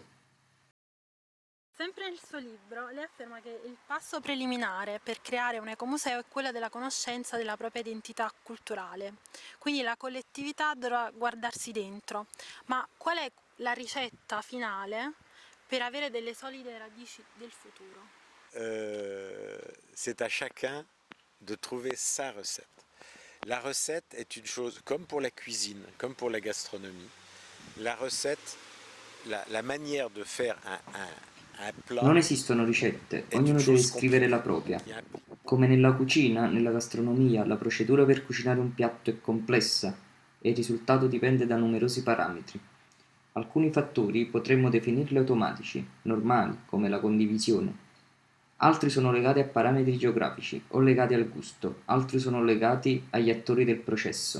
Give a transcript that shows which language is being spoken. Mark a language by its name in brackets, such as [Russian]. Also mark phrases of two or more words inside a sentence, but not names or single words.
[Italian] Sempre nel suo libro, lei afferma che il passo preliminare per creare un ecomuseo è quello della conoscenza della propria identità culturale. Quindi la collettività dovrà guardarsi dentro. Ma qual è la ricetta finale per avere delle solide radici del futuro? [French] C'est à chacun de trouver sa recette. La recette est une chose, comme pour la cuisine, comme pour la gastronomie, la recette, la manière de faire un plat [Italian] Non esistono ricette, [French] est une [Italian] ognuno deve [French] chose [Italian] scrivere la [French] compliquée. [Italian] propria. [French] Il y a [Italian] Come nella cucina, nella gastronomia, la procedura per cucinare un piatto è complessa e il risultato dipende da numerosi parametri. Alcuni fattori potremmo definirli automatici, normali, come la condivisione. Altri sono legati a parametri geografici o legati al gusto, altri sono legati agli attori del processo.